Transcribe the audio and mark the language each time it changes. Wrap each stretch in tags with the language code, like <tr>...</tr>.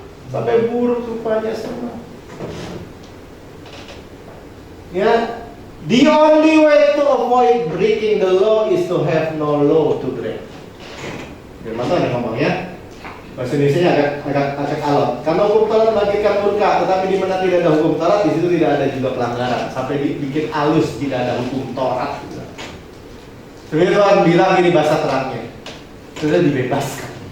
<id>Sampai buruk rupanya semua.</id> <en>Ya, the only way to avoid breaking the law is to have no law to break.</en> <id>Firman Tuhan yang ngomong ya. Bahasa Indonesia agak alot. Karena hukum Taurat membangkitkan murka, tetapi di mana tidak ada hukum Taurat, di situ tidak ada juga pelanggaran. Sampai dibikin halus, tidak ada hukum Taurat. Sebenarnya Tuhan bilang ini bahasa terangnya, sudah dibebaskan.</id>